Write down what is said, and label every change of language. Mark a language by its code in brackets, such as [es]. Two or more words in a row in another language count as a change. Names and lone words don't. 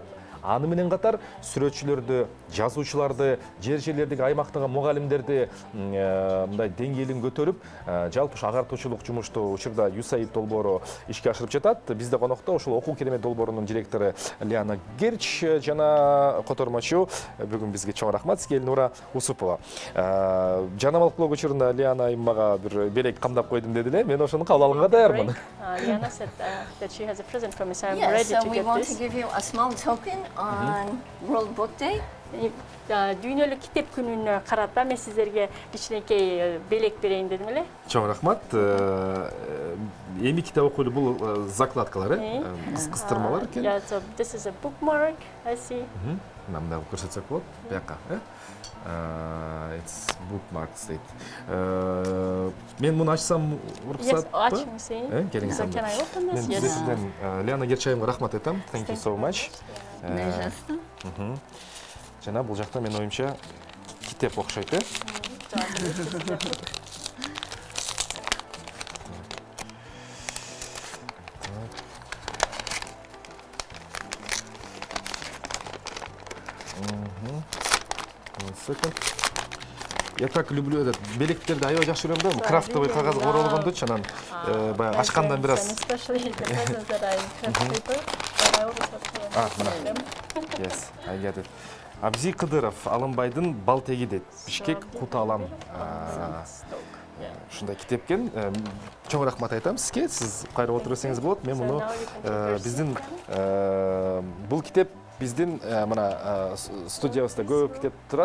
[ky] Аны менен катар сүрөтчүлөрдү, жазуучуларды, жер-жерлердеги аймактагы мугалимдерди мындай деңгээлин көтөрүп, жалпы агартуучулук жумушту учурда USAID долбоору ишке ашырып жатат. Бизде конокто ошол окуу керемет долбоорунун директору Лиана Герч жана котормочу бүгүн бизге чоң рахмат сизге Элнура Усупова. Жанамалык блог учурунда Лиана мага бир белек камдап койдум деди эле. Мен ошону кабыл алганга даярмын. [en] Liana said that she has a present for me, so I'm ready to get this. Yes, so we want to give you a small token on World Book Day. [ky] Дүйнөлүк китеп күнүнө карата мен сиздерге кичинекей белек берейин дедим эле. Чоң рахмат. Эми китеп окуйлу бул закладкалар, кыстырмалар экен. [en] Yeah, so this is a bookmark, I see. [ky] Мында көрсөтсөк болот, бияка, [en] It's bookmarks дейт. [ky] Мен муну ачсам уруксат? Yes, ачыңыз. Келиңиз. [en] Can I open this? [ky] Мен сизден Лиана Герчайымга рахмат айтам. [en] Thank you so much. [ky] Жана бул жакта мен оюмча китеп окшойт, [ru] Я так люблю этот [ky] белектерди аябай жакшы көрөм да, крафтовый кагазга оролгондучу, анан баягы ачкандан бир аз. [en] Yes, I get it. [ky] Абзи Кыдыров, Алымбайдын Балтеги дейт. Бишкек Куталам. Ушундай китепкен. Чоң рахмат айтам сизге. Сиз кайра отурсаңыз болот. Мен муну биздин бул китеп биздин мына студиябызда көп китеп турат.